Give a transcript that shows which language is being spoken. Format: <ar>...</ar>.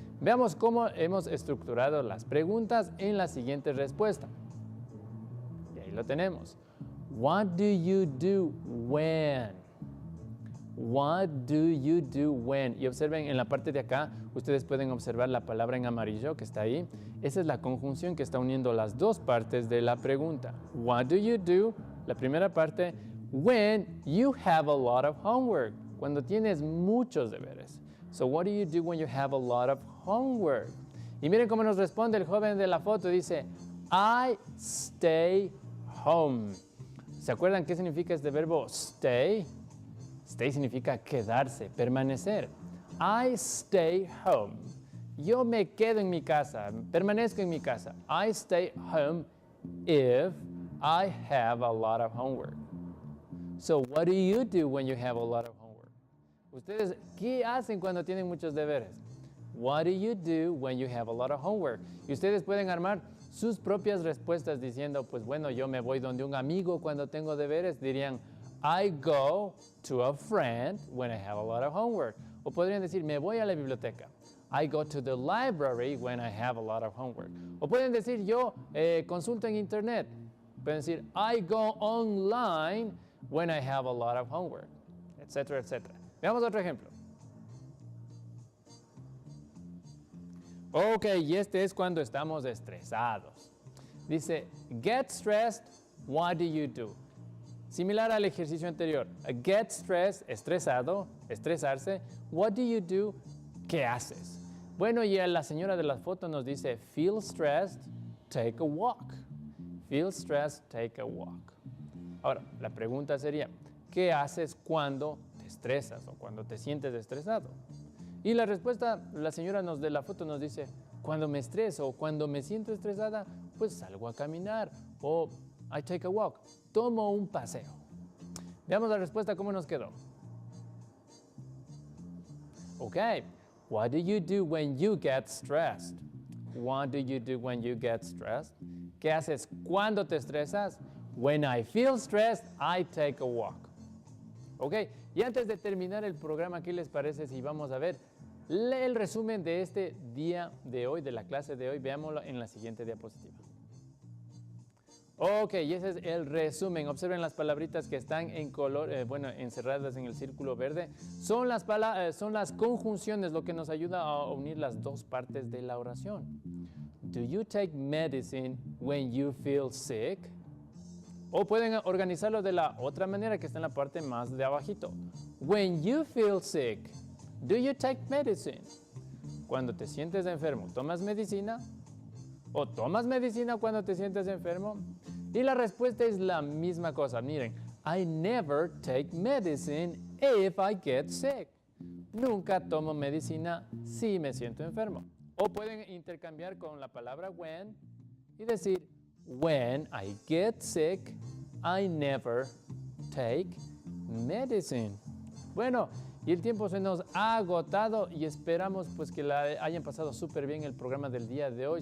<es>Veamos cómo hemos estructurado las preguntas en la siguiente respuesta. Y ahí lo tenemos.</es> <en>What do you do when? What do you do when?</en> <es>Y observen en la parte de acá, ustedes pueden observar la palabra en amarillo que está ahí. Esa es la conjunción que está uniendo las dos partes de la pregunta.</es> <en>What do you do?</en> <es>La primera parte,</es> <en>when you have a lot of homework.</en> <es>Cuando tienes muchos deberes.</es> <en>So what do you do when you have a lot of homework?</en> <es>Y miren cómo nos responde el joven de la foto. Dice,</es> <en>I stay home.</en> <es>¿Se acuerdan qué significa este verbo stay? Stay significa quedarse, permanecer.</es> <en>I stay home.</en> <es>Yo me quedo en mi casa, permanezco en mi casa.</es> <en>I stay home if I have a lot of homework. So what do you do when you have a lot of homework?</en> <es>¿Ustedes qué hacen cuando tienen muchos deberes?</es> <en>What do you do when you have a lot of homework?</en> <es>Y ustedes pueden armar sus propias respuestas diciendo, pues bueno, yo me voy donde un amigo cuando tengo deberes.</es> <en>Dirían, I go to a friend when I have a lot of homework.</en> <es>O podrían decir, me voy a la biblioteca.</es> <en>I go to the library when I have a lot of homework.</en> <es>O pueden decir, yo consulto en internet. Pueden decir,</es> <en>I go online when I have a lot of homework,</en> <es>etcétera, etcétera. Veamos otro ejemplo. Ok, y este es cuando estamos estresados.</es> <en>Dice, get stressed, what do you do? Similar al ejercicio anterior. Get stressed,</en> <es>estresado, estresarse.</es> <en>What do you do?</en> <es>¿Qué haces? Bueno, y la señora de la foto nos dice,</es> <en>feel stressed, take a walk. Feel stressed, take a walk.</en> <es>Ahora, la pregunta sería, ¿qué haces cuando te estresas o cuando te sientes estresado? Y la respuesta, la señora de la foto nos dice, cuando me estreso o cuando me siento estresada, pues salgo a caminar o</es> <en>I take a walk,</en> <es>tomo un paseo. Veamos la respuesta, ¿cómo nos quedó?</es> <en>Ok, what do you do when you get stressed? What do you do when you get stressed?</en> <es>¿Qué haces cuando te estresas?</es> <en>When I feel stressed, I take a walk.</en> <es>Ok, y antes de terminar el programa, ¿qué les parece si vamos a ver el resumen de este día de hoy, de la clase de hoy? Veámoslo en la siguiente diapositiva. Ok, y ese es el resumen. Observen las palabritas que están en color, encerradas en el círculo verde. Son las conjunciones, lo que nos ayuda a unir las dos partes de la oración.</es> <en>Do you take medicine when you feel sick?</en> <es>O pueden organizarlo de la otra manera que está en la parte más de abajito.</es> <en>When you feel sick, do you take medicine?</en> <es>Cuando te sientes enfermo, ¿tomas medicina? ¿O tomas medicina cuando te sientes enfermo? Y la respuesta es la misma cosa.</es> <en>Miren, I never take medicine if I get sick.</en> <es>Nunca tomo medicina si me siento enfermo. O pueden intercambiar con la palabra when y decir,</es> <en>when I get sick, I never take medicine.</en> <es>Bueno, y el tiempo se nos ha agotado y esperamos pues que la hayan pasado súper bien el programa del día de hoy.</es>